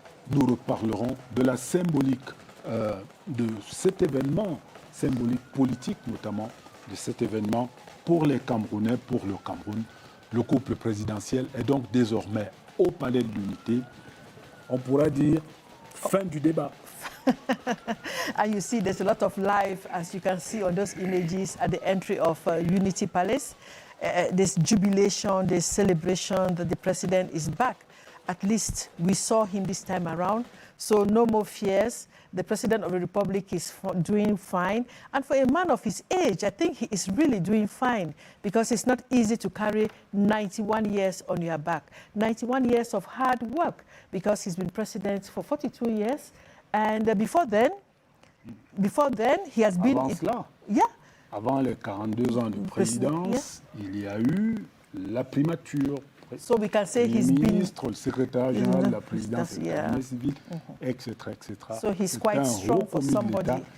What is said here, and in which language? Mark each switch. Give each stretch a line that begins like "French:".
French: Nous reparlerons de la symbolique de cet événement, symbolique politique notamment, de cet événement pour les Camerounais, pour le Cameroun. Le couple présidentiel est donc désormais au Palais de l'Unité. On pourra dire fin du débat.
English: And you see there's a lot of life, as you can see on those images at the entry of Unity Palace. This jubilation, this celebration that the president is back. At least we saw him this time around, so no more fears. The President of the Republic is doing fine. And for a man of his age, I think he is really doing fine because it's not easy to carry 91 years on your back. 91 years of hard work because he's been president for 42 years. And before then, he has been...
French: Avant cela, avant les 42 ans de présidence, il y a eu la primature.
English: So we can say he's
French: ministre, le secrétaire général de la présidence de l'armée civile, etc., etc.
English: So he's quite strong for somebody